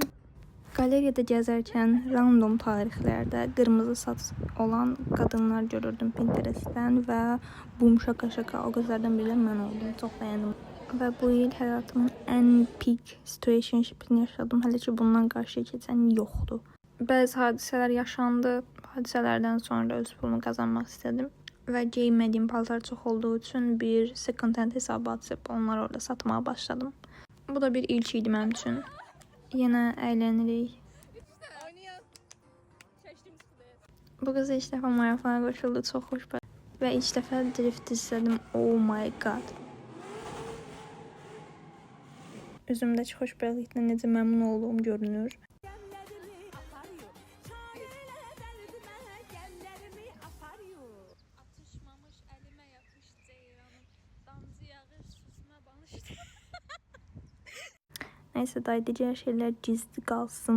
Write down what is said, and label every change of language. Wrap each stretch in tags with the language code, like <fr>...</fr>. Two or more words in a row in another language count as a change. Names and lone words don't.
<az>Qalereyada gəzərkən random tarixlərdə qırmızı saç olan qadınlar görürdüm Pinterestdən və bum şaka o qızlardan biri mən oldum. Çox bəyəndim. Və bu il həyatımın ən</az> <en>peak situationshipini</en> <az>yaşadım. Hələ ki bundan qarşıya keçən yoxdur. Bəzi hadisələr yaşandı. Hadisələrdən sonra öz pulumu qazanmaq istədim. Və geyinmədiyim paltar çox olduğu üçün bir</az> <en>second hand</en> <az>hesabı açıb onları orada satmağa başladım. Bu da bir ilk idi mənim üçün. Yenə əylənirik. Bu qız ilk dəfə marafona qoşuldu, çox xoşbəxt. Və ilk dəfə drift izlədim.</az> <en>Oh my god.</en> <az>Üzümdəki xoşbəxtliklə necə məmnun olduğum görünür. Nəysə, dayıdıcı şeylər gizli qalsın.</az>